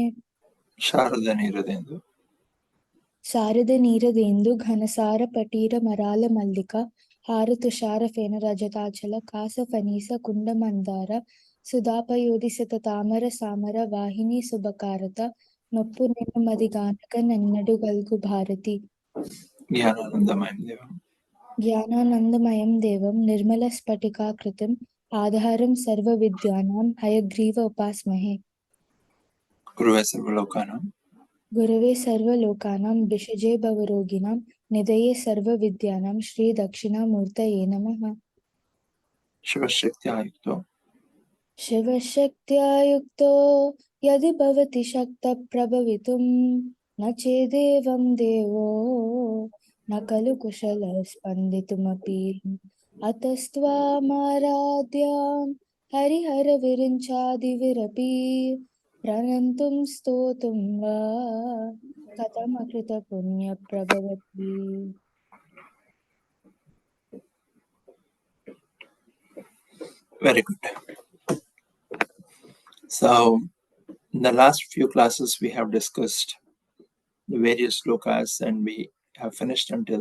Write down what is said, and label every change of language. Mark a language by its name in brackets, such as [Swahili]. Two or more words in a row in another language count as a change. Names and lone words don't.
[Telugu] Sharadani Radendu. శారదనీరదేందు ఘనసారపటీరమరాలమల్లికా హారతుషారఫేన రజతాచల కాసఫనీస కుండమందార సుధాపయోధిసతతామర సామర వాహినీ సుబకారత नొప్పు నిన్ను మదిగానక నన్నడుగల్గు భారతి [Sanskrit] Jnananandamayam Devam. జ్ఞానానందమయం దేవం నిర్మలస్ఫటికాకృతిం ఆధారం సర్వవిద్యానాం హయగ్రీవ ఉపాస్మహే Guruve Sarvalokanam. गुरवे सर्वलोकानां भिषजे भवरोगिणां निधये सर्वविद्यानां श्रीदक्षिणामूर्तये नमः Shivashakti Ayukto. शिवशक्त्या युक्तो यदि भवति शक्तप्रभवितुं न चेदेवं देवो न खलु कुशलः स्पन्दितुमपि अतस्त्वामाराध्यां हरिहरविरिञ्चादिविरपि प्रणन्तुं स्तोतुं वा कथमकृतपुण्यप्रभवति [English] Very good. So, in the last few classes, we have discussed the various slokas and we have finished until